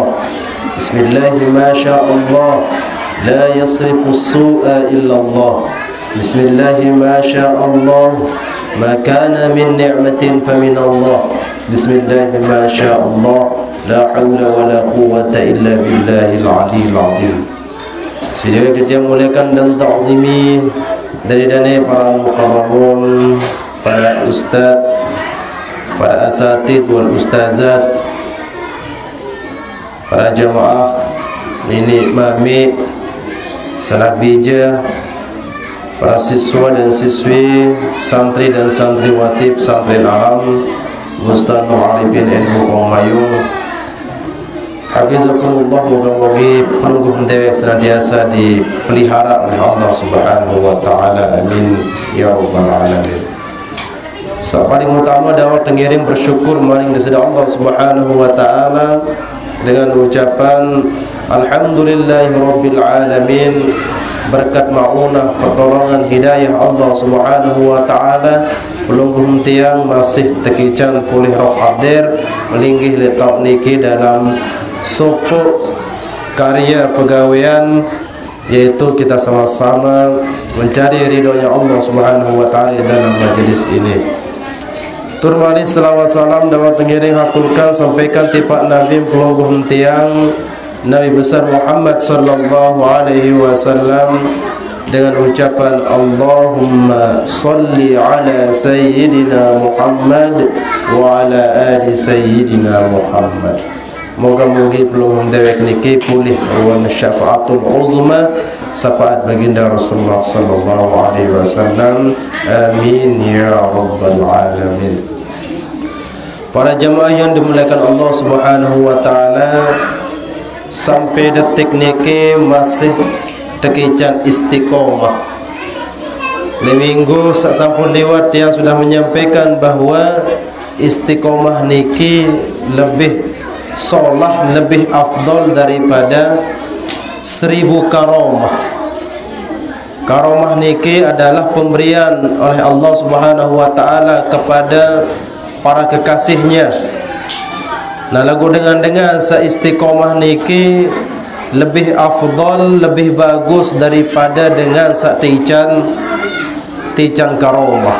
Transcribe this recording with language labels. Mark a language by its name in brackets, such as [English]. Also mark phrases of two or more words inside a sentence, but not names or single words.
[Arabic] بسم الله ما شاء الله لا يصرف السوء إلا الله. بسم الله ما شاء الله ما كان من نعمة فمن الله. بسم الله ما شاء الله لا حول ولا قوة إلا بالله العلي العظيم. [Indonesian] Sudah kita mulakan dan ta'zimi dari dana para mukarramun, para ustaz, para [Arabic] أساتذة والأستاذات, [Indonesian] para jamaah nenek mami, sanak bija, para siswa dan siswi, santri dan santriwati pesantren Alam, Ustaz Mu'arifin NU Komayung. Hafizakumullah, moga-moga [Sasak] pelungguh dewek [Indonesian] senantiasa dipelihara oleh Allah [Arabic] سبحانه وتعالى. آمين يا رب العالمين. [Indonesian] Paling utama dakwah tengiring bersyukur maring kepada Allah [Arabic] سبحانه وتعالى [Indonesian] dengan ucapan [Arabic] الحمد لله رب العالمين. [Indonesian] Berkat maunah pertolongan hidayah Allah [Arabic] سبحانه وتعالى [Sasak] pelungguh tiang masih tekican pulih roh hadir melinggih letak niki [Indonesian] dalam sopok karya pegawaian, yaitu kita sama-sama mencari ridhonya Allah [Arabic] سبحانه وتعالى [Indonesian] dalam majlis ini. Turmali selawat salam dapat pengiring haturkan sampaikan tipak Nabi [Sasak] pelungguh tiang [Indonesian] Nabi besar Muhammad [Arabic] صلى الله عليه وسلم [Indonesian] dengan ucapan [Arabic] اللهم صل على سيدنا محمد وعلى آل سيدنا محمد. [Indonesian] Moga-moga [Sasak] pelungguh dewek niki pulih [Arabic] والشفاعة العظمى [Indonesian] syafaat baginda Rasulullah [Arabic] صلى الله عليه وسلم. آمين يا رب العالمين. [Indonesian] Para jamaah yang dimuliakan Allah [Arabic] سبحانه وتعالى, [Indonesian] sampai detik niki masih tekican istiqomah. Di minggu [Sasak] sak sampun lewat [Indonesian] yang sudah menyampaikan bahwa istiqomah niki lebih solah, lebih afdol daripada 1000 karomah. Karomah niki adalah pemberian oleh Allah [Arabic] سبحانه وتعالى [Indonesian] kepada para kekasihnya. Nah, lagu dengan seistiqomah niki lebih afdol, lebih bagus daripada dengan tican karomah.